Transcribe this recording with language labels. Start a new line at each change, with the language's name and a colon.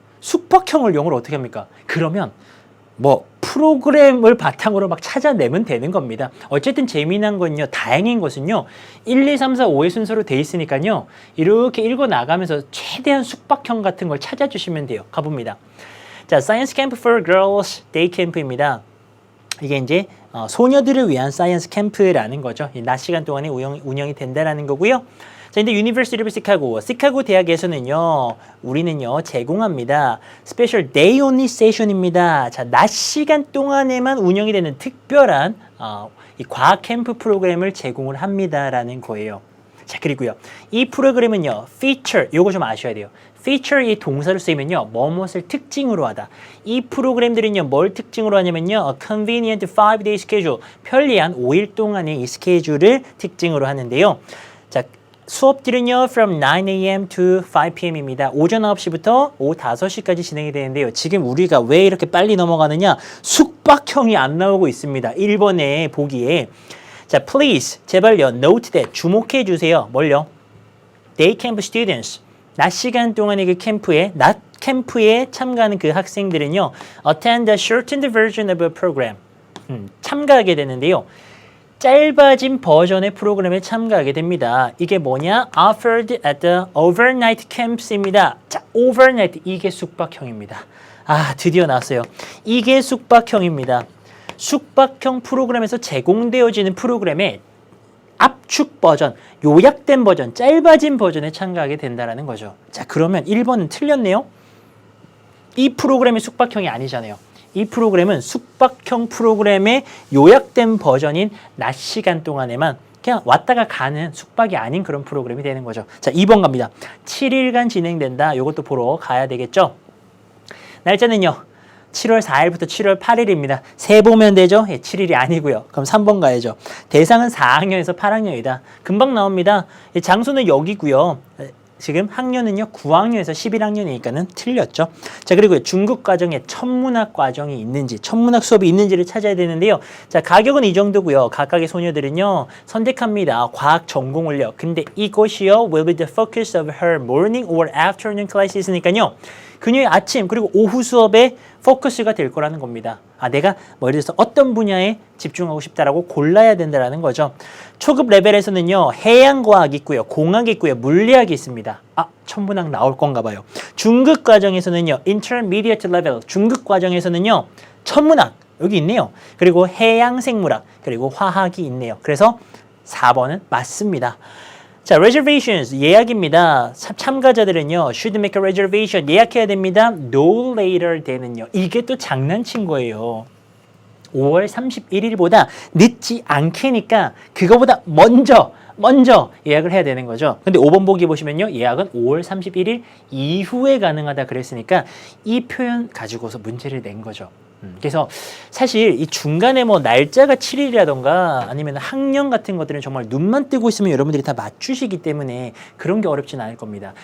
Korean: 숙박형을 영어로 어떻게 합니까? 그러면 뭐 프로그램을 바탕으로 막 찾아내면 되는 겁니다. 어쨌든 재미난 건요, 다행인 것은요, 1, 2, 3, 4, 5의 순서로 돼 있으니까요, 이렇게 읽어 나가면서 최대한 숙박형 같은 걸 찾아주시면 돼요. 가봅니다. 자, Science Camp for Girls Day Camp입니다. 이게 이제 소녀들을 위한 사이언스 캠프라는 거죠. 낮 시간 동안에 운영이 된다라는 거고요. 자, 근데 University of Chicago, 시카고 대학에서는요, 우리는요, 제공합니다. Special Day Only Session입니다. 자, 낮 시간 동안에만 운영이 되는 특별한 이 과학 캠프 프로그램을 제공을 합니다라는 거예요. 자, 그리고요, 이 프로그램은요, feature, 요거 좀 아셔야 돼요. feature 이 동사를 쓰이면요, 뭐뭇을 특징으로 하다. 이 프로그램들은요, 뭘 특징으로 하냐면요,
English: a convenient 5-day schedule,
Korean: 편리한 5일 동안의 이 스케줄을 특징으로 하는데요.
English: 자, 수업들은요, from 9 a.m. to 5 p.m.입니다.
Korean: 오전 9시부터 오후 5시까지 진행이 되는데요. 지금 우리가 왜 이렇게 빨리 넘어가느냐? 숙박형이 안 나오고 있습니다. 1번에 보기에. 자, please, 제발요,
English: note that,
Korean: 주목해 주세요.
English: 뭘요? Day camp students.
Korean: 낮 시간 동안의 그 낮 캠프에 참가하는 그 학생들은요,
English: attend a shortened version of a program.
Korean: 참가하게 되는데요. 짧아진 버전의 프로그램에 참가하게 됩니다. 이게 뭐냐?
English: Offered at the overnight camps입니다.
Korean: 자, overnight, 이게 숙박형입니다. 드디어 나왔어요. 이게 숙박형입니다. 숙박형 프로그램에서 제공되어지는 프로그램의 압축 버전, 요약된 버전, 짧아진 버전에 참가하게 된다는 거죠. 자, 그러면 1번은 틀렸네요. 이 프로그램이 숙박형이 아니잖아요. 이 프로그램은 숙박형 프로그램의 요약된 버전인 낮 시간 동안에만 그냥 왔다가 가는 숙박이 아닌 그런 프로그램이 되는 거죠. 자, 2번 갑니다. 7일간 진행된다. 이것도 보러 가야 되겠죠. 날짜는요, 7월 4일부터 7월 8일입니다. 세 보면 되죠? 7일이 아니고요. 그럼 3번 가야죠. 대상은 4학년에서 8학년이다. 금방 나옵니다. 장소는 여기고요. 지금 학년은요, 9학년에서 11학년이니까는 틀렸죠. 자, 그리고 중급 과정에 천문학 과정이 있는지, 천문학 수업이 있는지를 찾아야 되는데요. 자, 가격은 이 정도고요. 각각의 소녀들은요, 선택합니다. 과학 전공을요. 근데 이것이요,
English: will be the focus of her morning or afternoon classes
Korean: 니까요. 그녀의 아침 그리고 오후 수업에 포커스가 될 거라는 겁니다. 내가 뭐 예를 들어서 어떤 분야에 집중하고 싶다라고 골라야 된다라는 거죠. 초급 레벨에서는요. 해양과학이 있고요. 공학이 있고요. 물리학이 있습니다. 천문학 나올 건가 봐요. 중급 과정에서는요. Intermediate level 중급 과정에서는요. 천문학 여기 있네요. 그리고 해양생물학 그리고 화학이 있네요. 그래서 4번은 맞습니다. 자, reservations 예약입니다. 참가자들은요,
English: should make a reservation
Korean: 예약해야 됩니다.
English: No later than은요.
Korean: 이게 또 장난친 거예요. 5월 31일보다 늦지 않게니까 그거보다 먼저 예약을 해야 되는 거죠. 근데 5번 보기 보시면요, 예약은 5월 31일 이후에 가능하다 그랬으니까 이 표현 가지고서 문제를 낸 거죠. 그래서 사실 이 중간에 뭐 날짜가 7일이라던가 아니면 학년 같은 것들은 정말 눈만 뜨고 있으면 여러분들이 다 맞추시기 때문에 그런 게 어렵진 않을 겁니다.